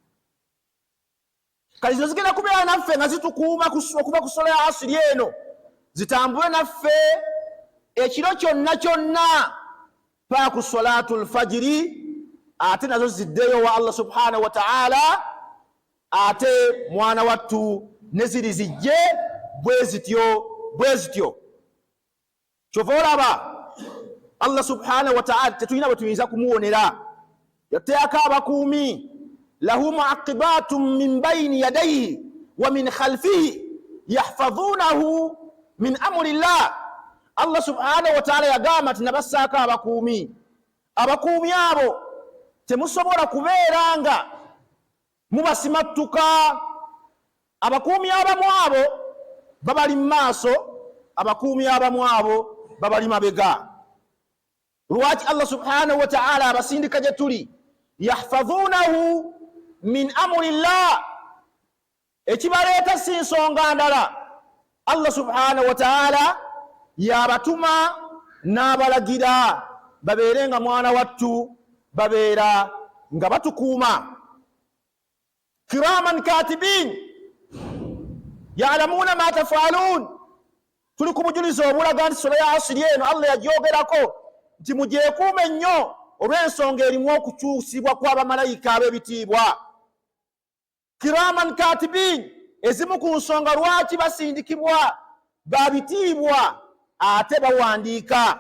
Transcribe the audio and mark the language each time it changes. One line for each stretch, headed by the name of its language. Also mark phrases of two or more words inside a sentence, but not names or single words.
Ganda: Kati zino zigenda kubeera naffe nga zitukuuma okuva ku swala ya asiri eno, zitambule naffe ekiro kyonna paka ku
Arabic: صلاة الفجر,
Ganda: ate nazo ziddeyo wa Allah
Arabic: سبحانه وتعالى,
Ganda: ate mwana wattu ne ziri zijje bwe zityo. Kyova olaba Allah
Arabic: سبحانه وتعالى
Ganda: tetulina bwe tuyinza kumuwonera. Yateeka abakuumi,
Arabic: له معقبات من بين يديه ومن خلفه يحفظونه من أمر الله.
Ganda: Allah
Arabic: سبحانه وتعالى
Ganda: yagamba nti nabassaako abakuumi. Abakuumi abo temusobola kubeera nga mubasimattuka. Abakuumi abamu abo babali mu maaso, abakuumi abamu abo babali mabega. Lwaki Allah
Arabic: سبحانه وتعالى
Ganda: abasindika gye tuli,
Arabic: يحفظونه من أمر الله.
Ganda: Ekibaleeta si nsonga ndala, Allah
Arabic: سبحانه وتعالى
Ganda: yabatuma n'abalagira babeere nga mwana wattu babeera nga batukuuma.
Arabic: كراما كاتبين يعلمون ما تفعلون.
Ganda: Tuli ku bujulizi obulaga nti swala ya asiri eno Allah yagyogerako nti mugyekuume nnyo olw'ensonga erimu okukyusibwa kw'abamalayika ab'ebitiibwa.
Arabic: كراما كاتبين,
Ganda: ezimu ku nsonga lwaki basindikibwa babitiibwa ate bawandiika.